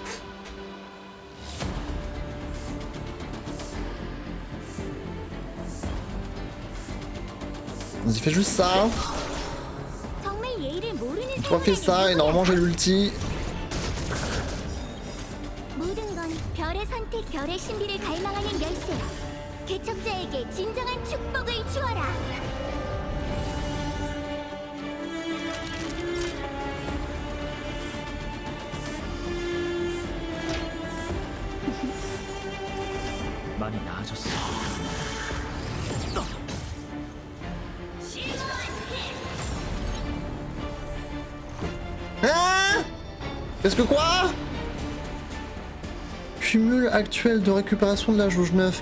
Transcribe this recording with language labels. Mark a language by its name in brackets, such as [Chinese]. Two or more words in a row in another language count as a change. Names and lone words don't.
[French] Vas-y, fais juste ça. [Korean] 정말 예의를 모르는 [French] Toi, fais ça et normalement j'ai l'ulti. [Korean] 모든 건 별의 선택, 별의 신비를 갈망하는 열쇠. 개척자에게 진정한 축복을 주어라. 많이 나아졌어. [French] Hein? Qu'est-ce que quoi? Cumul actuel de récupération de la jauge 9.